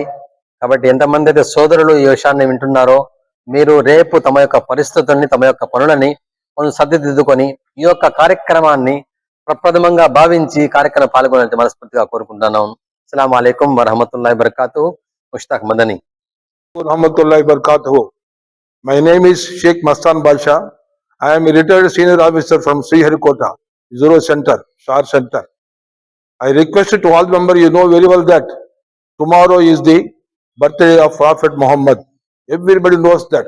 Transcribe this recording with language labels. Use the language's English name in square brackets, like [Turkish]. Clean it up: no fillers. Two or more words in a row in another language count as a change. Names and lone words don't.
[Telugu] కాబట్టి ఎంతమంది అయితే సోదరులు ఈ విషయాన్ని వింటున్నారో, మీరు రేపు తమ యొక్క పరిస్థితుల్ని, తమ యొక్క పనులని కొంచెం సర్దిదిద్దుకొని ఈ యొక్క కార్యక్రమాన్ని ప్రప్రథమంగా భావించి కార్యక్రమం పాల్గొనాలని మనస్ఫూర్తిగా కోరుకుంటున్నాను. [Arabic] السلام عليكم ورحمة الله وبركاته. ముష్తాక్ మదనీ. رحمة الله بركاته. [English] My name is Sheikh Mastan Basha. I am a retired senior officer from Sriharikota, Zero Center, Shar Center. I request to all members, you know very well that tomorrow is the birthday of Prophet Muhammad. Everybody knows that.